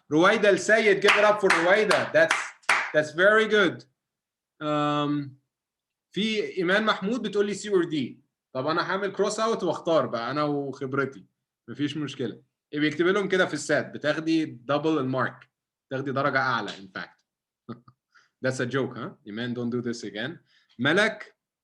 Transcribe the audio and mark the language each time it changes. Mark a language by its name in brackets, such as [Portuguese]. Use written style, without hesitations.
[English] رويدا السيد give it up for رويدا. That's very good. [Arabic] في ايمان محمود بتقول لي [English] C or D. [Arabic] طب انا هعمل كروس اوت واختار بقى انا وخبرتي. مفيش مشكله. بيكتب لهم كده في السات بتاخدي دبل المارك، تاخدي درجه اعلى [English] in fact. That's a joke, huh? Iman, don't do this again. ملك